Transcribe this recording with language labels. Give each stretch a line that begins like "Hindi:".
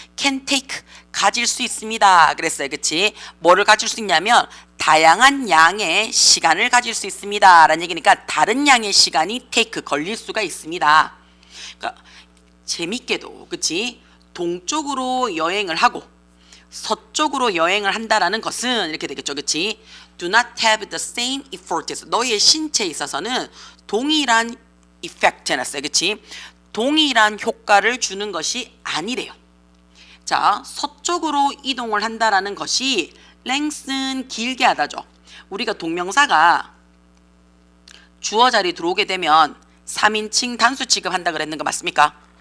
English: can take
Korean: 가질 수 있습니다 그랬어요. 그치? 뭐를 가질 수 있냐면 다양한 양의 시간을 가질 수 있습니다 라는 얘기니까 다른 양의 시간이 take 걸릴 수가 있습니다. 그러니까 재밌게도 그치? 동쪽으로 여행을 하고 서쪽으로 여행을 한다라는 것은 이렇게 되겠죠. 그치?
English: Do not have the same effect.
Korean: 너의 신체에 있어서는 동일한 effect 해놨어요. 그치? 동일한 효과를 주는 것이 아니래요. 자, 서쪽으로 이동을 한다라는 것이 lengthen 길게 하다죠. 우리가 동명사가 주어 자리 들어오게 되면 3인칭 단수 취급한다 그랬는 거 맞습니까?